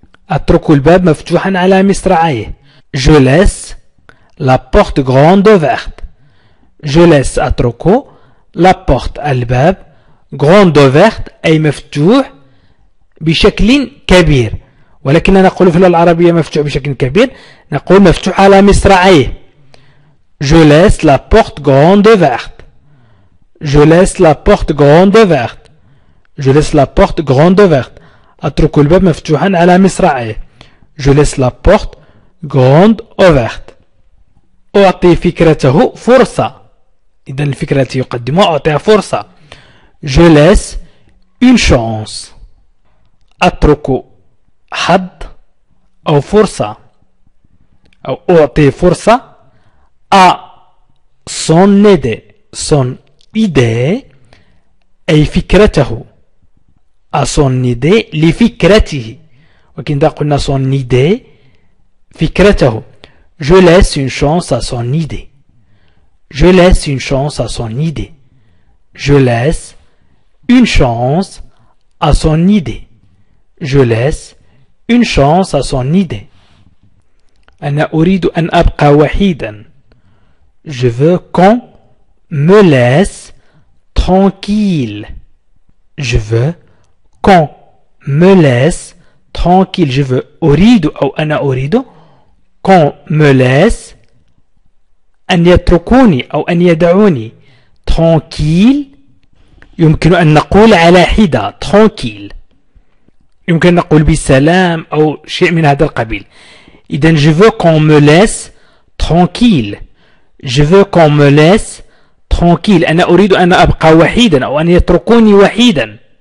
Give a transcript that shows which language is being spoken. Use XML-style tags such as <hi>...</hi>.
<ar>أترك الباب مفتوحا على مصراعيه.</ar> <fr>Je laisse la porte grande ouverte. Je laisse أترك la porte الباب grande ouverte</fr> <ar>أي مفتوح بشكل كبير. ولكننا نقول في اللغة العربية مفتوح بشكل كبير نقول مفتوح على مصراعيه.</ar> <fr>Je laisse la porte grande ouverte. Je laisse la porte grande ouverte. Je laisse la porte grande ouverte.</fr> <ar>أترك الباب مفتوحا على مصراعيه.</ar> <fr>Je laisse la porte grande ouverte.</fr> <ar>أعطي فكرته فرصة. إذن الفكرة التي يقدمها أعطيها فرصة.</ar> <fr>Je laisse une chance.</fr> <ar>أترك حظ أو فرصة أو أعطي فرصة</ar> <fr>à son idée. Son idée أي فكرته. à son idée لفكرته.</fr> <ar>وكذا قلنا</ar> <fr>son idée فكرته. Je laisse une chance à son idée. Je laisse une chance à son idée. Je laisse une chance à son idée. Je laisse une chance à son idée.</fr> <ar>أنا أريد أن أبقى وحيدا.</ar> <fr>Je veux qu'on me laisse tranquille. Je veux qu'on me laisse tranquille. Je veux</fr> <ar>أريد أو أنا أريد</ar> <fr>qu'on me laisse</fr> <ar>أن يتركوني أو أن يدعوني tranquille. يمكن أن نقول على حدة tranquille. يمكن أن نقول بسلام أو شيء من هذا القبيل.</ar> <fr>إذن je veux qu'on me laisse tranquille. Je veux qu'on me laisse tranquille.</fr> <ar>أنا أريد أن أبقى وحيدا أو أن يتركوني وحيدا.</ar>